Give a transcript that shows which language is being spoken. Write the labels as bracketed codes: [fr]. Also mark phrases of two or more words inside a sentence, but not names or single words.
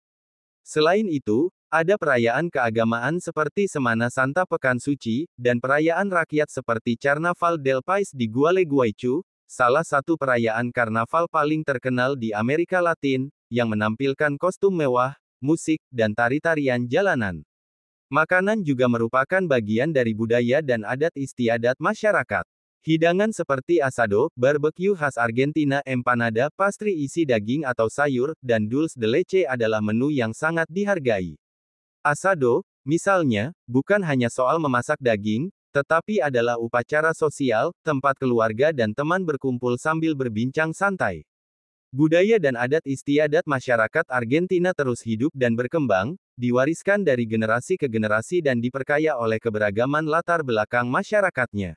[id] Selain itu, ada perayaan keagamaan seperti Semana Santa Pekan Suci, dan perayaan rakyat seperti Carnaval del País di Gualeguaychú, salah satu perayaan karnaval paling terkenal di Amerika Latin, yang menampilkan kostum mewah, musik, dan tari-tarian jalanan. Makanan juga merupakan bagian dari budaya dan adat istiadat masyarakat. Hidangan seperti asado, barbecue khas Argentina, empanada, pastry isi daging atau sayur, dan [es] dulce de leche [id] adalah menu yang sangat dihargai. Asado, misalnya, bukan hanya soal memasak daging, tetapi adalah upacara sosial, tempat keluarga dan teman berkumpul sambil berbincang santai. Budaya dan adat istiadat masyarakat Argentina terus hidup dan berkembang, diwariskan dari generasi ke generasi dan diperkaya oleh keberagaman latar belakang masyarakatnya.